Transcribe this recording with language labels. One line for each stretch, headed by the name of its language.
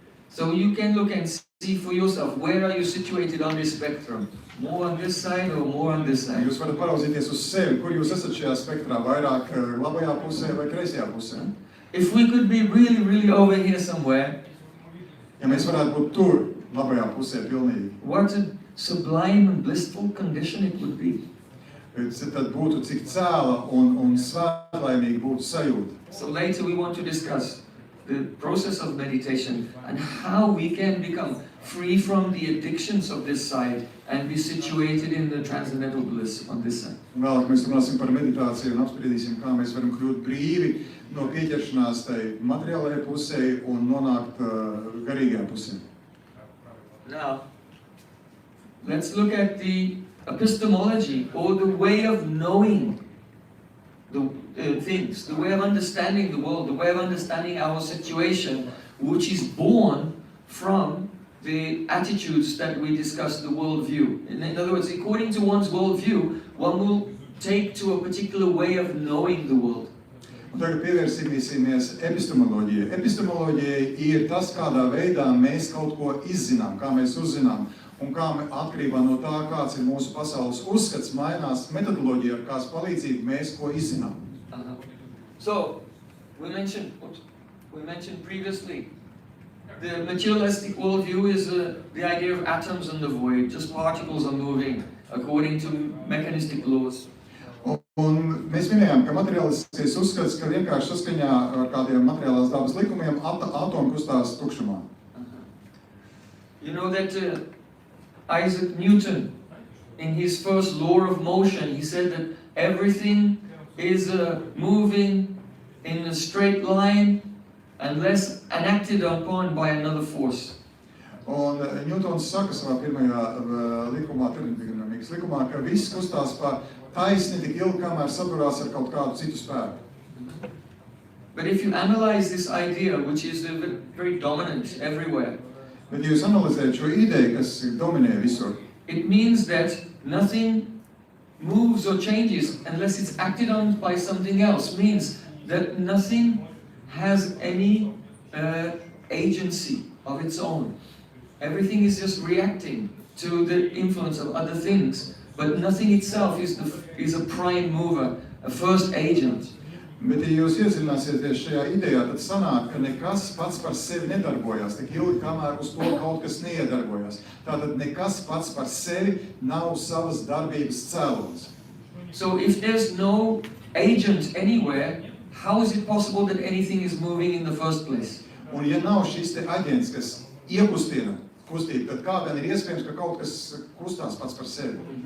English: So you can look and see for yourself, where are you situated on this spectrum? More on this side or more on this side?
Latvian: Jūs varat paraudzīties uz sevi, kur jūs esat šajā spektrā, vairāk labajā pusē vai kreisajā pusē.
English: If we could be really, really over here somewhere,
Latvian: Ja mēs varētu būt tur, labajā pusē pilnīgi,
English: what a sublime and blissful condition it would be.
Latvian: tad būtu cik cēla un svētlaimīgi būtu sajūta.
English: So later we want to discuss the process of meditation and how we can become free from the addictions of this side and be situated in the transcendental bliss on this side.
Latvian: Vēlāk mēs runāsim par meditāciju un apspriedīsim, kā mēs varam kļūt brīvi no pieķeršanās tai materiālajai pusē un nonākt garīgajā pusē.
English: Now, let's look at the epistemology, or the way of knowing the things, the way of understanding the world, the way of understanding our situation, which is born from the attitudes that we discussed, the worldview. In other words, according to one's worldview, one will take to a particular way of knowing the world.
Latvian: Un tagad pievērsīsimies epistemoloģijai. Epistemoloģija ir tas, kādā veidā mēs kaut ko izzinām, kā mēs uzzinām, un kā atkarībā no tā, kāds ir mūsu pasaules uzskats, mainās metodoloģija, ar kāds palīdzību mēs ko izzinām.
English: So, we mentioned previously, the materialistic worldview is the idea of atoms in the void, just particles are moving according to mechanistic laws.
Latvian: Un mēs minējām, ka materiālistiskais uzskats, ka vienkārši saskaņā ar kādiem materiālās dabas likumiem atomi kustās tukšumā.
English: You know that Isaac Newton, in his first law of motion, he said that everything is moving in a straight line unless enacted upon by another force.
Latvian: Un Newtons saka savā pirmajā likumā, termodinamikas likumā, ka viss kustās pa taisni tik ilgi, kamēr saburās ar kaut kādu citu spēku.
English: But if you analyze this idea, which is very dominant everywhere,
Latvian: Bet ja jūs analizējat šo ideju, kas dominē visur,
English: it means that nothing moves or changes unless it's acted on by something else. Means that nothing has any agency of its own. Everything is just reacting to the influence of other things, but nothing itself is a prime mover, a first agent.
Latvian: Bet, ja jūs iezināsieties šajā idejā, tad sanāk, ka nekas pats par sevi nedarbojās, tik ilgi, kamēr uz to kaut kas neiedarbojas. Tātad nekas pats par sevi nav savas darbības cēlonis.
English: So if there's no agent anywhere, how is it possible that anything is moving in the first place?
Latvian: Un ja nav šis te aģents, kas iekustina kustību, tad kā gan ir iespējams, ka kaut kas kustās pats par sevi?